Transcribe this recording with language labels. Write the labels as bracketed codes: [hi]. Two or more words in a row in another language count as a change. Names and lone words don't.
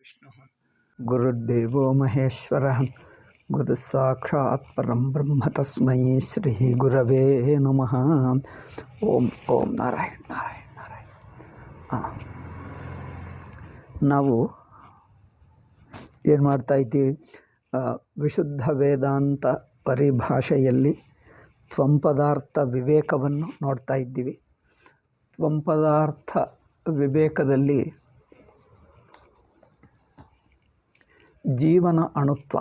[sa] विष्णुः गुरुर्देवो महेश्वरः गुरुः साक्षात् परं ब्रह्म तस्मै श्री गुरवे नमः। ಓಂ ಓಂ ನಾರಾಯಣ ನಾರಾಯಣ ನಾರಾಯಣ. [kn] ನಾವು ಏನು ಮಾಡ್ತಾ ಇದ್ದೀವಿ? ವಿಶುದ್ಧ ವೇದಾಂತ ಪರಿಭಾಷೆಯಲ್ಲಿ ತ್ವಂಪದಾರ್ಥ ವಿವೇಕವನ್ನು ನೋಡ್ತಾ ಇದ್ದೀವಿ. ತ್ವಂಪದಾರ್ಥ ವಿವೇಕದಲ್ಲಿ ಜೀವನ ಅಣುತ್ವ.